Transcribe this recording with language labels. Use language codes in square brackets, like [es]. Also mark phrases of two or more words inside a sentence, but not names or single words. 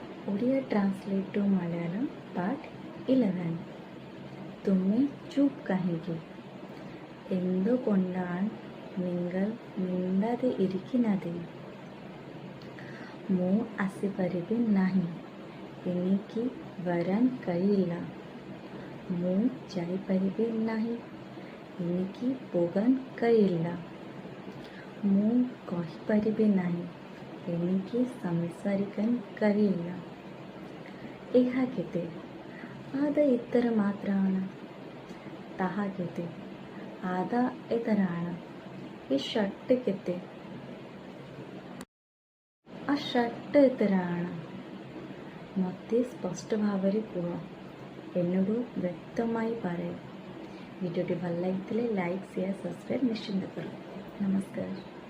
[en] Odia translate to Malayalam part 11. [or] ତୁମେ ଚୁପ୍ କାହିଁକି. [ml] എന്തുകൊണ്ടാണ് നിങ്ങൾ മിണ്ടാതെ ഇരിക്കുന്നത്? [or] ମୁଁ ଆସିପାରିବି ନାହିଁ. [ml] എനിക്ക് വരാൻ കഴിയില്ല. [or] ମୁଁ ଯାଇପାରିବି ନାହିଁ. [ml] എനിക്ക് പോകാൻ കഴിയില്ല. [or] ମୁଁ କହିପାରିବି ନାହିଁ. [ml] എനിക്ക് സംസാരിക്കാൻ കഴിയില്ല. [or] ଏହା କେତେ? [ml] അത് ഇത്ര മാത്രമാണ്. [or] ତାହା କେତେ? [ml] അത് എത്രയാണ്. ഈ ഷർട്ട് କେତେ? ആ ഷർട്ട് എത്രയാണ്. [or] ମୋତେ ସ୍ପଷ୍ଟ ଭାବରେ କୁହ. [ml] എന്നോട് വ്യക്തമായി പറയൂ. [or] ଭିଡ଼ିଓଟି ଭଲ ଲାଗିଥିଲେ [en] like share subscribe [or] ନିଶ୍ଚିନ୍ତ କର. ନମସ୍କାର.